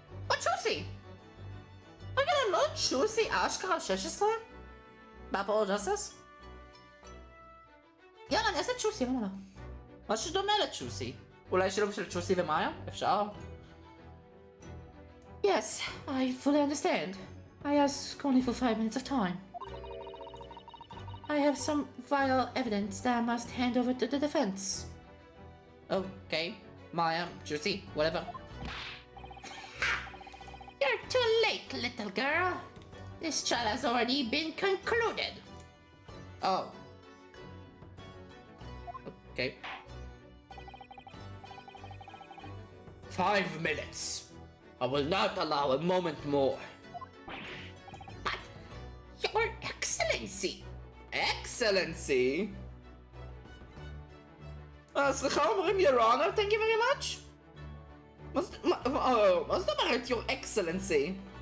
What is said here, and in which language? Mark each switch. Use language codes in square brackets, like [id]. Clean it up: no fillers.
[he] או צ'וסי! רגע, לא צ'וסי אשכרה 16? באפל ג'סס? יאללה, אני אעשה צ'וסי, למה לא? משהו שדומה לצ'וסי. אולי שילוב של צ'וסי ומאיה? אפשר? [en] Yes, I fully understand. I ask only for 5 minutes of time. I have some vital evidence that I must hand over to the defense. Okay, Maya, Juicy, whatever. You're too late, little girl. This trial has already been concluded. Oh. Okay. 5 minutes. I will not allow a moment more. But, Your Excellency. Excellency? [he] סליחה, אומרים [en] your honor, thank you very much? [he] מה זאת אומרת [en] your excellency?